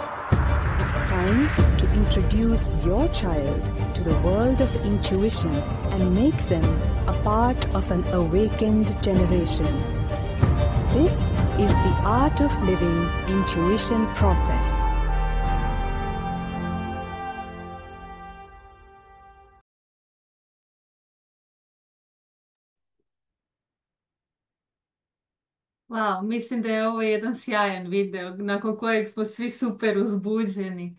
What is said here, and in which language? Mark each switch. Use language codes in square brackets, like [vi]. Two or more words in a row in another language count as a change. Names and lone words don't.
[en] It's time to introduce your child to the world of intuition and make them a part of an awakened generation. This is the Art of Living Intuition Process. [sr] Wow, mislim da je ovo jedan sjajan video nakon kojeg smo svi super uzbuđeni.